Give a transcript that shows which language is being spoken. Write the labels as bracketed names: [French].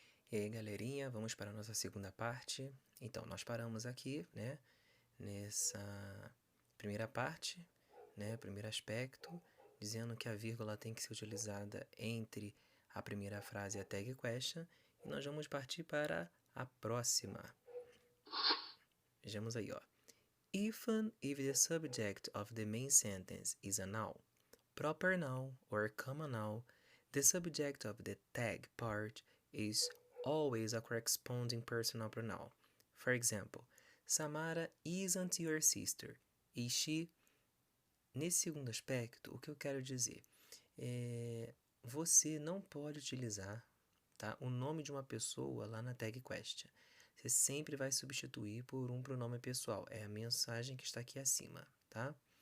[Portuguese] E aí, galerinha, vamos para a nossa segunda parte. Então, nós paramos aqui, né, nessa primeira parte, né, primeiro aspecto, dizendo que a vírgula tem que ser utilizada entre a primeira frase e a tag question. E nós vamos partir para a próxima. Vejamos aí, ó. [English] Even if the subject of the main sentence is a noun, proper noun or common noun, the subject of the tag part is always a corresponding personal pronoun. For example, Samara isn't your sister. Is she? [Portuguese] Nesse segundo aspecto, o que eu quero dizer é você não pode utilizar, tá, o nome de uma pessoa lá na tag question. Você sempre vai substituir por um pronome pessoal. É a mensagem que está aqui acima, tá?